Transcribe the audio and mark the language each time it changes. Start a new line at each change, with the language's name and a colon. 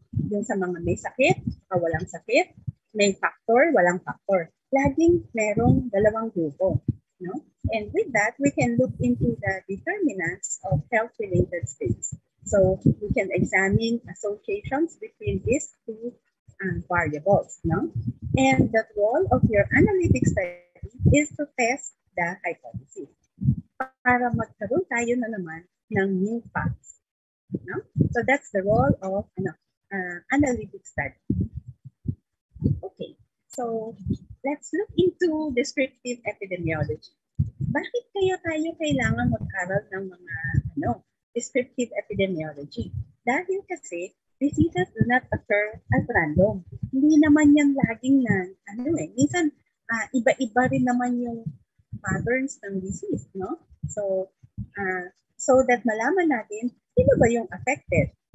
Filipino: Yung sa mga may sakit, walang sakit, may factor, walang factor. Laging merong dalawang grupo. No?
English: And with that, we can look into the determinants of health-related states. So we can examine associations between these two variables. No? And the role of your analytic study is to test the hypothesis
Filipino: para magkaroon tayo na naman ng
English: new facts. No? So that's the role of analytic study. Okay, so let's look into descriptive epidemiology.
Filipino: Bakit kaya tayo kailangan mag-aral ng mga descriptive epidemiology? Dahil kasi
English: diseases do not occur as random.
Filipino: Hindi naman yan laging minsan iba-iba rin naman yung patterns ng disease, no?
English: So, so that
Filipino: malaman natin, sino ba yung affected?